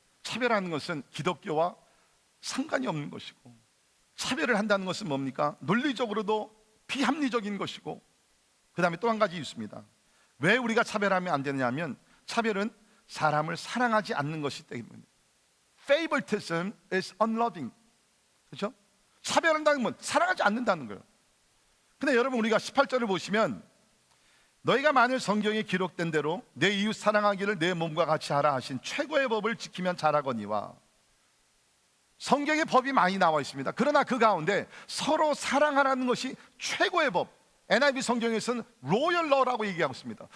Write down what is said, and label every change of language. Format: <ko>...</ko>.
<ko>차별하는 것은 기독교와 상관이 없는 것이고, 차별을 한다는 것은 뭡니까? 논리적으로도 비합리적인 것이고, 그 다음에 또 한 가지 있습니다. 왜 우리가 차별하면 안 되느냐 하면, 차별은 사람을 사랑하지 않는 것이기 때문에.</ko> <en>Favoritism is unloving.</en> <ko>그렇죠? 차별한다는 건 사랑하지 않는다는 거예요. 근데 여러분, 우리가 18절을 보시면, 너희가 만일 성경에 기록된 대로 내 이웃 사랑하기를 내 몸과 같이 하라 하신 최고의 법을 지키면 잘하거니와. 성경에 법이 많이 나와 있습니다. 그러나 그 가운데 서로 사랑하라는 것이 최고의 법, NIV 성경에서는 로열 러라고 얘기하고 있습니다.</ko>